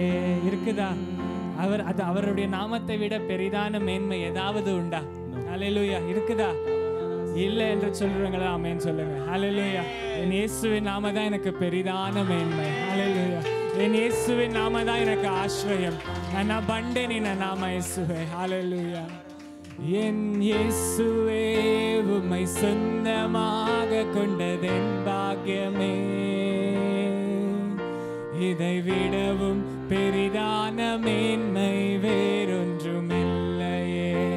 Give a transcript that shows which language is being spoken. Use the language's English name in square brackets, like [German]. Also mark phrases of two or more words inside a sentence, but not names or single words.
[Tamil] இருக்குதா? அவருடைய நாமத்தை விட பெரிதான மேன்மை ஏதாவது உண்டா? ஹல்லேலூயா. இருக்குதா? இல்லை என்று சொல்றவங்களா ஆமென் சொல்லுங்க. ஹல்லேலூயா. என் இயேசுவின் நாம தான் எனக்கு பெரிதான மேன்மை. ஹல்லேலூயா. என் இயேசுவின் நாம தான் எனக்கு ஆශ්‍රயம். [Kannada] ನನ್ನ ಬಂಡೆ ನಿನ್ನ ನಾಮ ಯೇಸುವೆ. [Tamil] ஹல்லேலூயா. என் இயேசுவே உம்மை சொந்தமாக கொண்டதென் பாக்கியமே, இதை விடவும் பெரிதான மேன்மை வேறொன்றுமில்லையே.